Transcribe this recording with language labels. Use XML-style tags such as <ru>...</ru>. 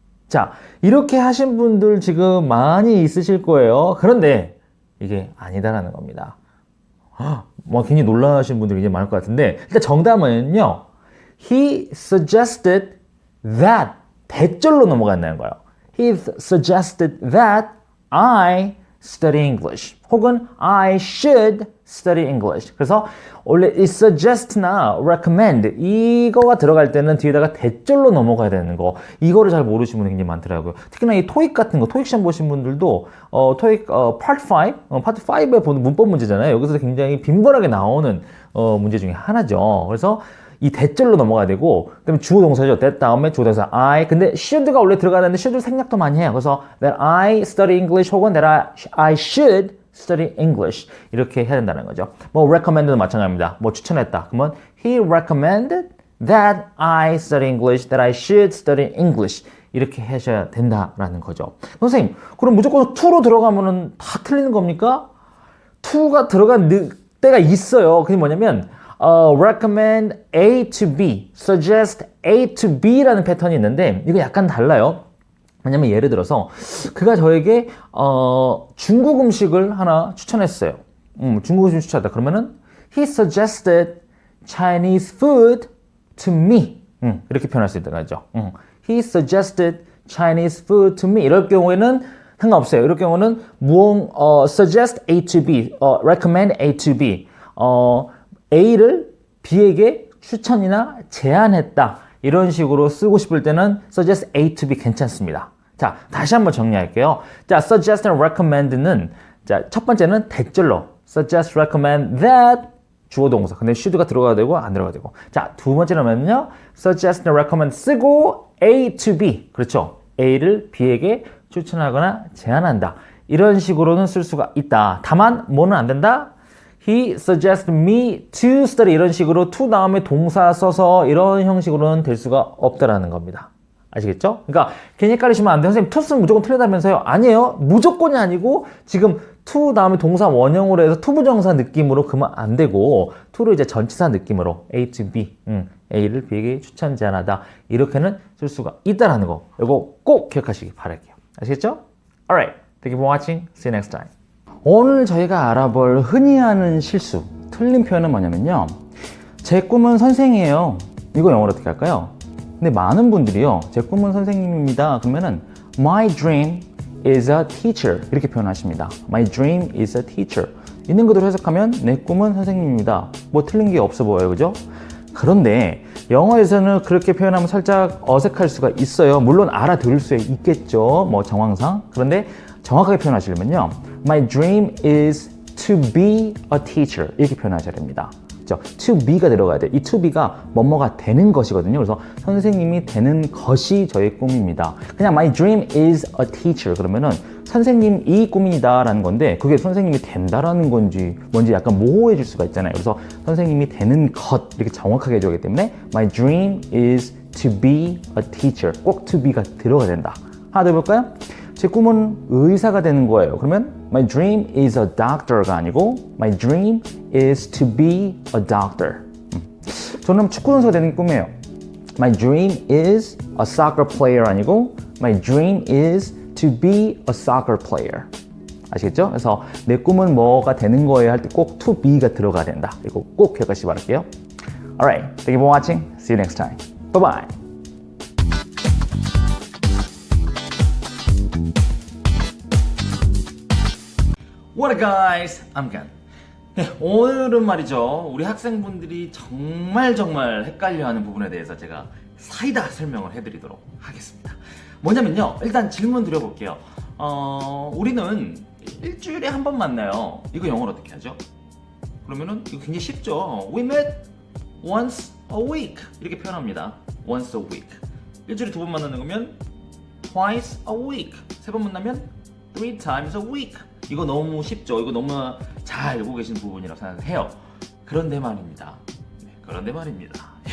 <ko>자, 이렇게 하신 분들 지금 많이 있으실 거예요. 그런데 이게 아니다라는 겁니다. 뭐 굉장히 놀라신 분들이 이제 많을 것 같은데 일단 정답은요.</ko> <en>He suggested that</en> <ko>대절로 넘어간다는 거예요.</ko> <en>He suggested that I study English</en> <ko>혹은</ko> <en>I should study English.</en> <ko>그래서 원래 이 suggest나 recommend 이거가 들어갈 때는 뒤에다가 대절로 넘어가야 되는 거 이거를 잘 모르시는 분이 굉장히 많더라고요. 특히나 이 토익 같은 거 토익 시험 보신 분들도 토익 파트 5 파트 5에 보는 문법 문제잖아요. 여기서 굉장히 빈번하게 나오는 문제 중에 하나죠. 그래서 이 대절로 넘어가야 되고 그다음에 주어 동사죠. that 다음에 주어 동사 I 근데 should가 원래 들어가는데 should 생략도 많이 해요. 그래서</ko> <en>that I study English</en> <ko>혹은</ko> <en>that I should study English</en> <ko>이렇게 해야 된다는 거죠. 뭐 recommend도 마찬가지입니다. 뭐 추천했다. 그러면</ko> <en>he recommended that I study English, that I should study English</en> <ko>이렇게 하셔야 된다라는 거죠. 선생님, 그럼 무조건 to로 들어가면은 다 틀리는 겁니까? to가 들어간 때가 있어요. 그게 뭐냐면</ko> <en>recommend A to B, suggest A to B</en> <ko>라는 패턴이 있는데 이거 약간 달라요. 왜냐면 예를 들어서 그가 저에게 중국 음식을 하나 추천했어요. 중국 음식 추천했다. 그러면은</ko> <en>he suggested Chinese food to me.</en> <ko>이렇게 표현할 수 있다는 거죠.</ko> <en>He suggested Chinese food to me.</en> <ko>이럴 경우에는 상관없어요. 이럴 경우는</ko> <en>suggest A to B, recommend A to B.</en> <ko>A를 B에게 추천이나 제안했다. 이런 식으로 쓰고 싶을 때는</ko> <en>suggest A to B</en> <ko>괜찮습니다. 자, 다시 한번 정리할게요. 자, suggest and recommend는 자, 첫 번째는 대절로 suggest, recommend that 주어 동사. 근데 should가 들어가야 되고 안 들어가야 되고. 자, 두 번째로는요.</ko> <en>suggest and recommend</en> <ko>쓰고</ko> <en>A to B.</en> <ko>그렇죠. A를 B에게 추천하거나 제안한다. 이런 식으로는 쓸 수가 있다. 다만 뭐는 안 된다?</ko> <en>He suggested me to study</en> <ko>이런 식으로 to 다음에 동사 써서 이런 형식으로는 될 수가 없다라는 겁니다. 아시겠죠? 그러니까 괜히 헷갈리시면 안 돼요. 선생님 to 쓰면 무조건 틀리다면서요? 아니에요. 무조건이 아니고 지금 to 다음에 동사 원형으로 해서 투부정사 느낌으로 그러면 안 되고 to를 이제 전치사 느낌으로</ko> <en>A to B</en> <ko>A를 B에게 추천 제안하다 이렇게는 쓸 수가 있다라는 거 이거 꼭 기억하시기 바랄게요. 아시겠죠?</ko> <en>Alright, thank you for watching. See you next time.</en> <ko>오늘 저희가 알아볼 흔히 하는 실수, 틀린 표현은 뭐냐면요. 제 꿈은 선생이에요. 이거 영어로 어떻게 할까요? 근데 많은 분들이요. 제 꿈은 선생님입니다. 그러면은</ko> <en>My dream is a teacher</en> <ko>이렇게 표현하십니다.</ko> <en>My dream is a teacher.</en> <ko>있는 그대로 해석하면 내 꿈은 선생님입니다. 뭐 틀린 게 없어 보여요. 그죠? 그런데 영어에서는 그렇게 표현하면 살짝 어색할 수가 있어요. 물론 알아들을 수 있겠죠. 뭐 정황상. 그런데 정확하게 표현하시려면요.</ko> <en>My dream is to be a teacher</en> <ko>이렇게 표현하셔야 됩니다. 그렇죠? to be가 들어가야 돼요. 이 to be가 뭐뭐가 되는 것이거든요. 그래서 선생님이 되는 것이 저의 꿈입니다. 그냥</ko> <en>my dream is a teacher</en> <ko>그러면은 선생님이 꿈이다 라는 건데 그게 선생님이 된다라는 건지 뭔지 약간 모호해질 수가 있잖아요. 그래서 선생님이 되는 것 이렇게 정확하게 해줘야 하기 때문에</ko> <en>my dream is to be a teacher</en> <ko>꼭 to be가 들어가야 된다. 하나 더 해볼까요? 제 꿈은 의사가 되는 거예요. 그러면</ko> <en>my dream is a doctor가</en> <ko>아니고</ko> <en>my dream is to be a doctor.</en> <ko>저는 축구 선수가 되는 게 꿈이에요.</ko> <en>My dream is a soccer player</en> <ko>아니고</ko> <en>my dream is to be a soccer player.</en> <ko>아시겠죠? 그래서 내 꿈은 뭐가 되는 거예요 할 때 꼭 to be가 들어가야 된다. 이거 꼭 기억하시기 바랄게요.</ko> <en>Alright, thank you for watching. See you next time. Bye bye. What up guys, I'm Gan.</en> <ko>네, 오늘은 말이죠. 우리 학생분들이 정말 헷갈려하는 부분에 대해서 제가 사이다 설명을 해드리도록 하겠습니다. 뭐냐면요. 일단 질문 드려볼게요. 우리는 일주일에 한 번 만나요. 이거 영어로 어떻게 하죠? 그러면은 이거 굉장히 쉽죠.</ko> <en>We met once a week 이렇게 표현합니다. Once a week.</en> <ko>일주일에 두 번 만나는 거면</ko> <en>twice a week.</en> <ko>세 번 만나면</ko> <en>three times a week.</en> <ko>이거 너무 쉽죠. 이거 너무 잘 알고 계신 부분이라고 생각해요. 그런데 말입니다. 그런데 말입니다.</ko>